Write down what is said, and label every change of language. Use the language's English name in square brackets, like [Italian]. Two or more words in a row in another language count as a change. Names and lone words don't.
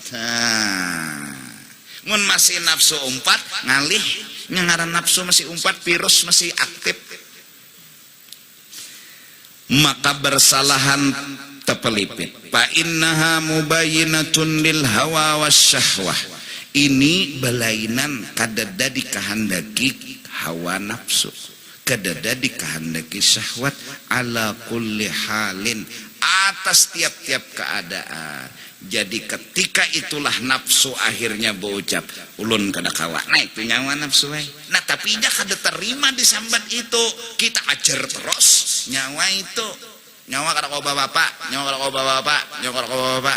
[Banjar] Mun masih nafsu umpat, ngalih ngaran nafsu masih umpat, virus masih aktif, maka bersalahan tepelipit. [Arabic] فإنها مبينة للهوى والشهوة. [Banjar] Ini belainan kadada dikahandaki hawa nafsu, kadada dikahandaki syahwat, [Arabic] على كل حال, [Indonesian] atas tiap-tiap keadaan. [Banjar] Jadi ketika itulah nafsu akhirnya berucap, ulun kada kawa. Nah itu nyawa nafsu. Nah tapi dia kada terima disambat itu, kita ajar terus nyawa itu. Nyawa kada kau bapak, nyawa kada kau bapak, nyawa kada kau bapak.